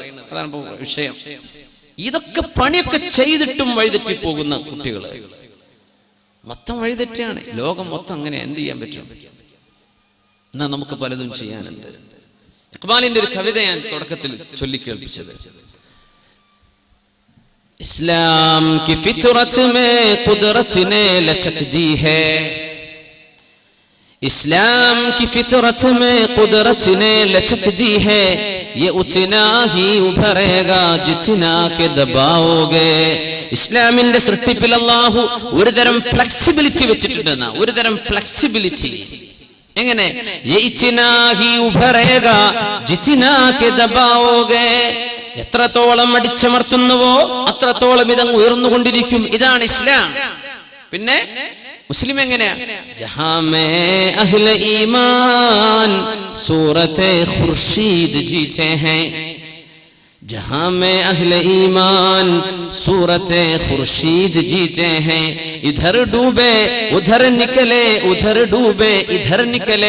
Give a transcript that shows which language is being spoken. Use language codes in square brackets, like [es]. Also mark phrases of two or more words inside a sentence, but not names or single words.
[ml] അതാണ് ഇപ്പൊ വിഷയം. ഇതൊക്കെ പണിയൊക്കെ ചെയ്തിട്ടും വഴിതെറ്റി പോകുന്ന കുട്ടികള് മൊത്തം വഴിതെറ്റാണ്. ലോകം മൊത്തം അങ്ങനെ. എന്ത് ചെയ്യാൻ പറ്റും? എന്നാ നമുക്ക് പലതും ചെയ്യാനുണ്ട്. ഇഖ്ബാലിന്റെ ഒരു കവിത ഞാൻ തുടക്കത്തിൽ ചൊല്ലിക്കേൾപ്പിച്ചത്, [ur] اسلام کی فطرت میں قدرت نے لچک جی ہے، اسلام کی فطرت میں قدرت نے لچک جی ہے، یہ اتنا ہی ابھرے گا جتنا کہ دباؤ گے. [ml] ഇസ്ലാമിന്റെ സൃഷ്ടിപ്പിൽ അല്ലാഹു ഒരുതരം ഫ്ലെക്സിബിലിറ്റി വെച്ചിട്ടുണ്ടെന്ന, ഒരുതരം ഫ്ലെക്സിബിലിറ്റി. എങ്ങനെ? [ur] یہ اتنا ہی ابھرے گا جتنا کہ دباؤ گے, [ml] എത്രത്തോളം അടിച്ചമർത്തുന്നുവോ അത്രത്തോളം ഇതങ്ങ് ഉയർന്നുകൊണ്ടിരിക്കും. ഇതാണ് ഇസ്ലാം. പിന്നെ മുസ്ലിം എങ്ങനെയാ? [ur] جہاں میں اہلِ ایماں صورتِ خورشید جیتے ہیں، جہاں میں اہلِ ایماں صورتِ خورشید جیتے ہیں، ادھر ڈوبے ادھر نکلے ادھر ڈوبے ادھر نکلے.